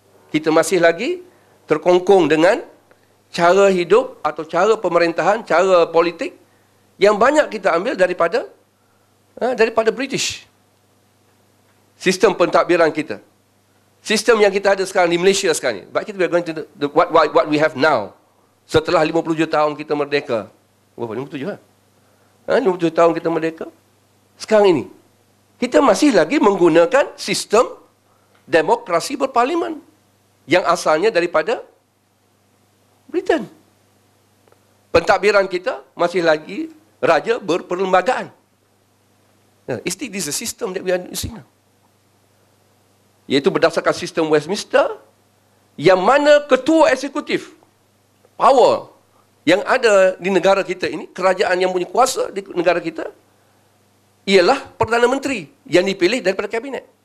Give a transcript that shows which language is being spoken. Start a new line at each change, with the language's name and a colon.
Malay: Kita masih lagi terkongkong dengan cara hidup atau cara pemerintahan, cara politik yang banyak kita ambil daripada British. Sistem pentadbiran kita. Sistem yang kita ada sekarang di Malaysia sekarang ni.
English: But we are going to what we have now.
Malay: Setelah 57 tahun kita merdeka. Berapa? 57 lah. 57 tahun kita merdeka. Sekarang ini, kita masih lagi menggunakan sistem demokrasi berparlimen yang asalnya daripada Britain. Pentadbiran kita masih lagi raja berperlembagaan.
English: This is the system that we are using now.
Malay: Iaitu berdasarkan sistem Westminster, yang mana ketua eksekutif, power yang ada di negara kita ini, kerajaan yang punya kuasa di negara kita, ialah Perdana Menteri yang dipilih daripada kabinet.